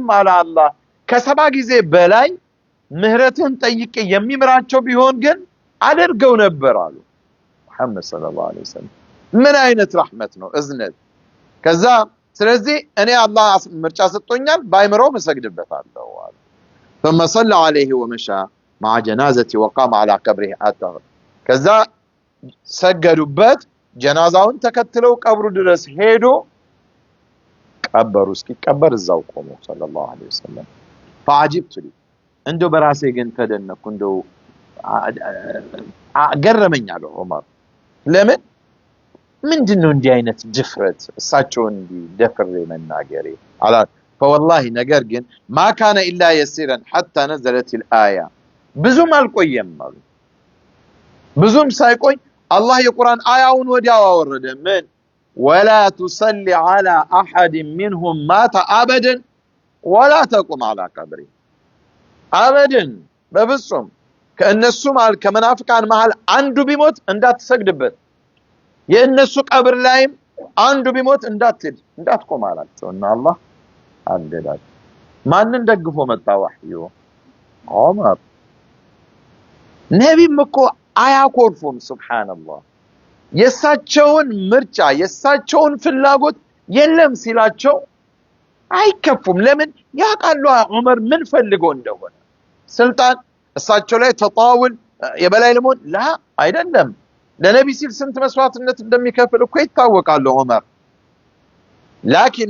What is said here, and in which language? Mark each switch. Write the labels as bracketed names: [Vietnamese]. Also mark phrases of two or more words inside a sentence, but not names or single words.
[Amharic] አለ አላህ። ከ70 ጊዜ በላይ ምህረትን ጠይቄ የሚምራቸው ቢሆን ግን አደርገው ነበር አሉ መሐመድ ሰለላሁ [Arabic] عليه وسلم። [Amharic] ምን አይነት ረህመት ነው እዝነት። ከዛ ስለዚህ እኔ አላህ ምርጫ ሰጥቶኛል ባይምረው መሰግድበታለሁ አሉ። [Arabic] ثم صلى عليه ومشى مع جنازتي وقام على قبره اثر [Amharic] ከዛ ሰገዱበት ጀናዛውን ተከትለው ቀብሩ ድረስ ሄዶ ቀበሩ። እስኪቀበር እዛው ቆሞ [Arabic] صلى الله عليه وسلم فعجبت لي [Amharic] እንደው በራሴ ግን ተደነኩ። እንደው ገረመኝ አለ ዑመር። ለምን ምንድነው እንዲህ አይነት ድፍረት እሳቸውን እንዲደፍሬ መናገሬ አላ فوالله ነገር ግን ما [Arabic] كان الا يسيرا حتى نزلت الايه [Amharic] ብዙም አልቆየም አሉ። ብዙም ሳይቆይ አላህ የቁርአን አያውን ወዲያው አወረደ። ምን [Arabic] ولا تصلي على احد منهم مات ابدا ولا تقم على قبره ابدا [Amharic] በፍጹም ከእነሱ ማለት ከመናፍቃን መሃል አንዱ ቢሞት እንዳትሰግድበት የእነሱ ቀብር ላይም አንዱ ቢሞት እንዳትቆም አላቸውና አላህ አገዳቸው። ማንን ደግፎ መጣ ወህዩ? ዑመር። ነብይም እኮ አያኮርፉም። ሱብሃንአላህ የሳቸውን ምርጫ የሳቸውን ፍላጎት የለም ሲላቸው አይከፉም። ለምን ያቃሉ ዑመር ምን ፈልጎ እንደሆነ ስልጣን እሳቸው ላይ ተጣውል የበላይ ለመሆን ላ አይደለም። ለነብይ ሲል ስንት መስዋዕትነት እንደሚከፍል እኮ ይታወቃል ዑመር። ላኪን